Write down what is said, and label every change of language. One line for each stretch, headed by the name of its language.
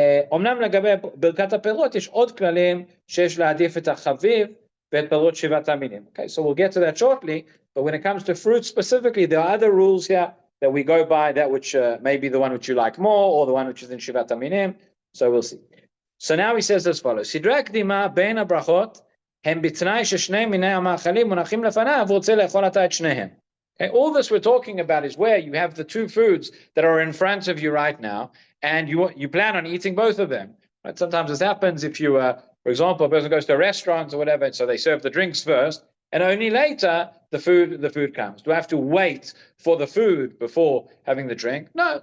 Hebrew: אומנם לגבי ברכת הפירות יש עוד כללים שיש להעדיף את החביב ואת פירות שבעת המינים.
English: Okay, so we'll get to that shortly. But when it comes to fruits specifically, there are other rules here that we go by, that which may be the one which you like more, or the one which is in Shivat HaMinim. So we'll see. So now he says as follows:
Hebrew: Sidrei הקדימה בין הברכות הם בתנאי ששני מיני המאכלים מונחים לפניו ורוצה לאכול עתה את שניהם.
English: Okay, all this we're talking about is where you have the two foods that are in front of you right now, and you plan on eating both of them. Right? Sometimes this happens if you, for example, a person goes to a restaurant or whatever, so they serve the drinks first, and only later the food comes. Do I have to wait for the food before having the drink? No.